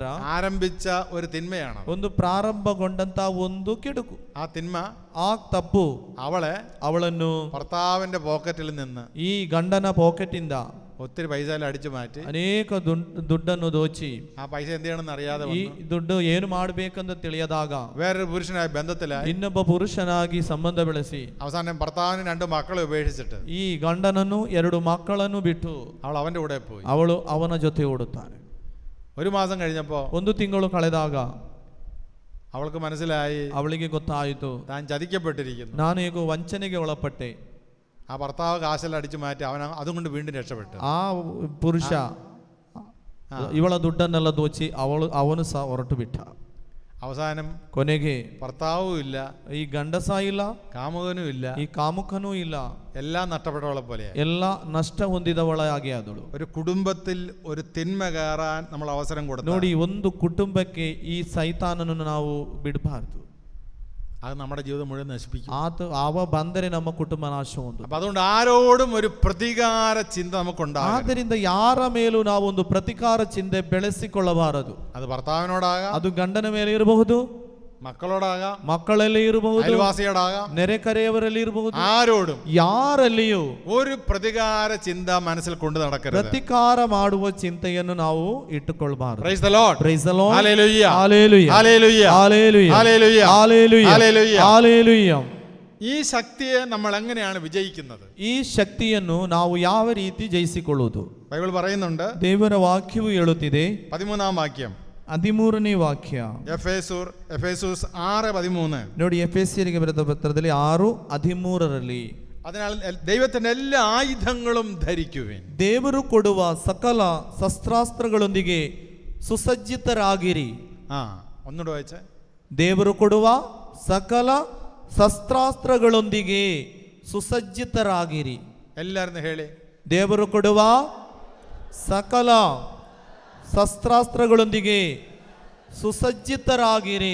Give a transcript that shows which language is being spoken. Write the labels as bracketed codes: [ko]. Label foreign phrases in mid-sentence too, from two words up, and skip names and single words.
[ml] ആരംഭിച്ച ഒരു തിന്മയാണ്. [kn] ಒಂದು ಪ್ರಾರಂಭಗೊಂಡಂತ ಒಂದು ಕೆಡುಕು. [ml] ആ തിന്മ, [kn] ಆ ತಪ್ಪು [ml] അവളನ್ನು [kn] ಅವಳನ್ನು [ml] ഭർത്താവിന്റെ പോക്കറ്റിൽ നിന്ന് [kn] ಈ ಗಂಡನ ಪಾಕೆಟ್ ಇಂದ [ml] ഒത്തിരി പൈസ അടിച്ചു മാറ്റി [kn] ಅನೇಕ ದುಡ್ಡನ್ನು ದೋಚಿ, [ml] ആ പൈസ എന്ത് ചെയ്യണമെന്ന് അറിയാതെ [kn] ಈ ದುಡ್ಡು ಏನು ಮಾಡಬೇಕಂತ ತಿಳಿಯದಾಗ [ml] വേറൊരു പുരുഷനായി ബന്ധത്തിലായി. [kn] ಇನ್ನೊಬ್ಬ ಪುರುಷನಾಗಿ ಸಂಬಂಧ ಬೆಳೆಸಿ [ml] അവസാനം ഭർത്താവിന് 2 മക്കളെ ഉപേക്ഷിച്ചിട്ട് [kn] ಈ ಗಂಡನನ್ನು 2 ಮಕ್ಕಳನ್ನು ಬಿಟ್ಟು [ml] അവൾ അവന്റെ കൂടെ പോയി. [kn] ಅವಳು ಅವನ ಜೊತೆ ಓಡುತ್ತಾನೆ. [ml] ഒരു മാസം കഴിഞ്ഞപ്പോ [kn] 1 ತಿಂಗಳು ಕಳೆದಾಗ [ml] അവൾക്ക് മനസ്സിലായി, [kn] ಅವಳಿಗೆ ಗೊತ್ತಾಯಿತು, [ml] താൻ ചതിക്കപ്പെട്ടിരിക്കുന്നു. [kn] ನಾನು ಈಗ ವಂಚನೆಗೆ ಒಳಪಟ್ಟೆ. [ml] ആ ഭർത്താവ് കാശെല്ലാം അടിച്ചു മാറ്റി അവൻ അതുകൊണ്ട് വീണ്ടും രക്ഷപ്പെട്ടു. [kn] ಆ ಪುರುಷ ಇವಳ ದುಡ್ಡನ್ನೆಲ್ಲ ದೋಚಿ ಅವನು ಸಹ ಹೊರಟು ಬಿಟ್ಟ. [ml] അവസാനം [kn] ಕೊನೆಗೆ [ml] ഭർത്താവും ഇല്ല, [kn] ಈ ಗಂಡಸ ಇಲ್ಲ, [ml] കാമുകനും ഇല്ല, [kn] ಈ ಕಾಮುಕನೂ ಇಲ್ಲ, [ml] എല്ലാം നഷ്ടപ്പെട്ടവളെ പോലെ. [kn] ಎಲ್ಲ ನಷ್ಟ ಹೊಂದಿದವಳಾಗಿ ಆದಳು. [ml] ഒരു കുടുംബത്തിൽ ഒരു തിന്മ കയറാൻ നമ്മൾ അവസരം കൊടുത്തു. [kn] ನೋಡಿ, ಒಂದು ಕುಟುಂಬಕ್ಕೆ ಈ ಸೈತಾನನನ್ನು ನಾವು ಬಿಡಬಾರದು. [ml] അത് നമ്മുടെ ജീവിതം മുഴുവൻ നശിപ്പിക്കും. [kn] ಅವ ಬಂದರೆ ನಮ್ಮ ಕುಟುಂಬ ನಾಶ ಹೊಂದು. [ml] അപ്പൊ അതുകൊണ്ട് ആരോടും ഒരു പ്രതികാര ചിന്ത നമുക്കുണ്ടാകും. [kn] ಆದ್ದರಿಂದ ಯಾರ ಮೇಲೂ ನಾವು ಒಂದು ಪ್ರತಿಕಾರ ಚಿಂತೆ ಬೆಳೆಸಿಕೊಳ್ಳಬಾರದು. [ml] അത് ഭർത്താവിനോടാകാം, [kn] ಅದು ಗಂಡನ ಮೇಲೆ ಇರಬಹುದು, [ml] മക്കളോടാകാം, [kn] ಮಕ್ಕಳಲ್ಲಿ ಇರಬಹುದು, [ml] അയൽവാസിയോടാകാം, [kn] ನೆರೆಕರೆಯವರಲ್ಲಿ ಇರಬಹುದು. [ml] ആരോടും [kn] ಯಾರಲ್ಲಿಯೂ [ml] ഒരു പ്രതികാര ചിന്ത മനസ്സിൽ കൊണ്ട് നടക്കരുത്. [kn] ಪ್ರತಿಕಾರ ಮಾಡುವ ಚಿಂತೆಯನ್ನು ನಾವು ಇಟ್ಟುಕೊಳ್ಳಬಾರದು. [en] Praise the Lord. Praise the Lord. Hallelujah. Hallelujah. Hallelujah. Hallelujah. Hallelujah. Hallelujah. Hallelujah. Hallelujah. [ml] ഈ ശക്തിയെ നമ്മൾ എങ്ങനെയാണ് വിജയിക്കുന്നത്? [kn] ಈ ಶಕ್ತಿಯನ್ನು ನಾವು ಯಾವ ರೀತಿ ಜಯಿಸಿಕೊಳ್ಳುವುದು? [ml] ബൈബിൾ പറയുന്നുണ്ട്, [kn] ದೇವರ ವಾಕ್ಯವು ಹೇಳುತ್ತಿದೆ. [ml] 13ാം വാക്യം, [kn] 13ನೇ ವಾಕ್ಯ, [ml] എഫേസൂസ് 6:13. [kn] ನೋಡಿ, ಎಫೆಸ್ಯರಿಗೆ ಬರೆದ ಪತ್ರದಲ್ಲಿ 6:13ರಲ್ಲಿ, [ml] അതിനാൽ ദൈവത്തിന്റെ എല്ലാ ആയുധങ്ങളും ധരിക്കുവിൻ. [kn] ದೇವರು ಕೊಡುವ ಸಕಲ ಶಸ್ತ್ರಾಸ್ತ್ರಗಳೊಂದಿಗೆ ಸುಸಜ್ಜಿತರಾಗಿರಿ. [ml] ഒന്നുകൂടെ വായിച്ചേ. [kn] ದೇವರು ಕೊಡುವ ಸಕಲ ಶಸ್ತ್ರಾಸ್ತ್ರಗಳೊಂದಿಗೆ ಸುಸಜ್ಜಿತರಾಗಿರಿ. [ml] എല്ലാവരും ಹೇಳಿ. [kn] ದೇವರು ಕೊಡುವ ಸಕಲ ಶಸ್ತ್ರಾಸ್ತ್ರಗಳೊಂದಿಗೆ ಸುಸಜ್ಜಿತರಾಗಿರಿ.